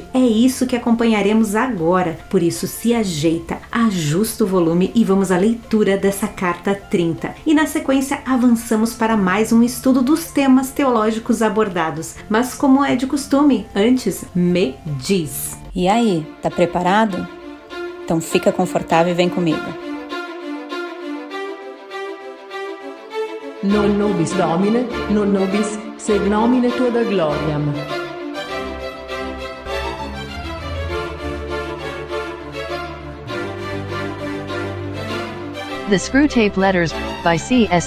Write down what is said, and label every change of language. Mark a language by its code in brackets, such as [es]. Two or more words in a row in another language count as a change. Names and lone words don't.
[pt] É isso que acompanharemos agora. Por isso, se ajeita, ajusta o volume e vamos à leitura dessa carta 30. E na sequência, avançamos para mais um estudo dos temas teológicos abordados. Mas como é de costume, antes, me diz. E aí, tá preparado? Então fica confortável e vem comigo. [la] Non nobis Domine, non nobis sed nomine tua da gloriam. [en] The Screwtape Letters, by C.S.